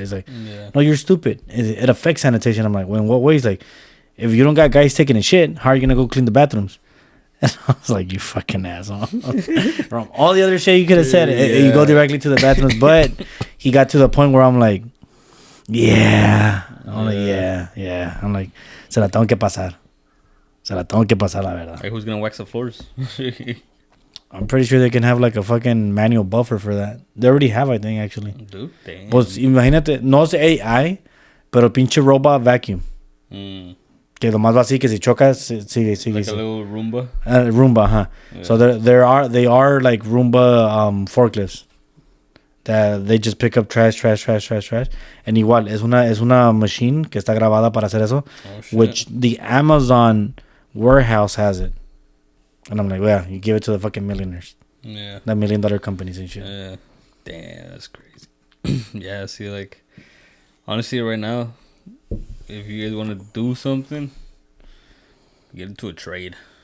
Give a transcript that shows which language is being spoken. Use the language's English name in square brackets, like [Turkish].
[English] He's like, no, you're stupid. It affects sanitation. I'm like, well, in what ways? Like, if you don't got guys taking a shit, how are you going to go clean the bathrooms? And I was like, you fucking asshole. From all the other shit you could have said, you go directly to the bathrooms. But he got to the point where I'm like, yeah. I'm like, yeah. I'm like, [Spanish] se la tengo que pasar, la verdad. [English] Like, who's going to wax the floors? I'm pretty sure they can have like a fucking manual buffer for that. They already have, I think, actually. Dude, damn. [Spanish] Pues imagínate, no es AI, pero pinche robot vacuum. Que lo más va así, que si chocas, sigue. [English] Like a little Roomba? Roomba, huh? Yeah. So they are like Roomba forklifts. That they just pick up trash. [Spanish] And igual, es una machine que está grabada para hacer eso. [English] Which the Amazon warehouse has it. And I'm like, well, you give it to the fucking millionaires. Yeah. The $1 million companies and shit. Yeah. Damn, that's crazy. Yeah, see, like, honestly, right now, if you guys want to do something, get into a trade.